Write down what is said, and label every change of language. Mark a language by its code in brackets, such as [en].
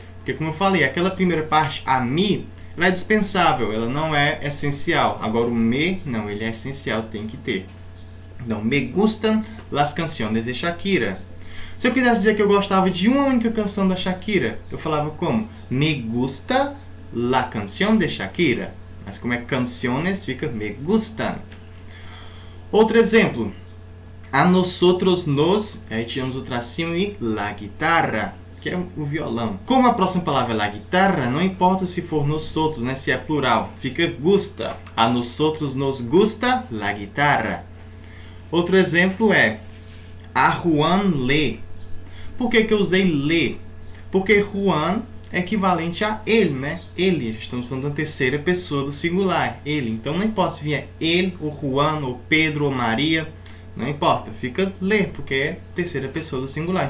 [pt] Porque como eu falei, aquela primeira parte, a mí, ela é dispensável, ela não é essencial. Agora o me, não, ele é essencial, tem que ter. Então, [es] me gustan las canciones de Shakira. [pt] Se eu quisesse dizer que eu gostava de uma única canção da Shakira, eu falava como? [es] Me gusta la canción de Shakira. [pt] Mas como é canciones, fica me gustan. Outro exemplo. [es] A nosotros nos, [pt] aí tiramos o tracinho e la guitarra, que é o violão. Como a próxima palavra é la guitarra, não importa se for nosotros, né, se é plural, fica gusta. [es] A nosotros nos gusta la guitarra. [pt] Outro exemplo é a Juan le. Por que eu usei le? Porque Juan é equivalente a ele, né? Ele, estamos falando da terceira pessoa do singular, ele. Então não importa se vier ele, ou Juan, ou Pedro, ou Maria, não importa, fica le, porque é terceira pessoa do singular.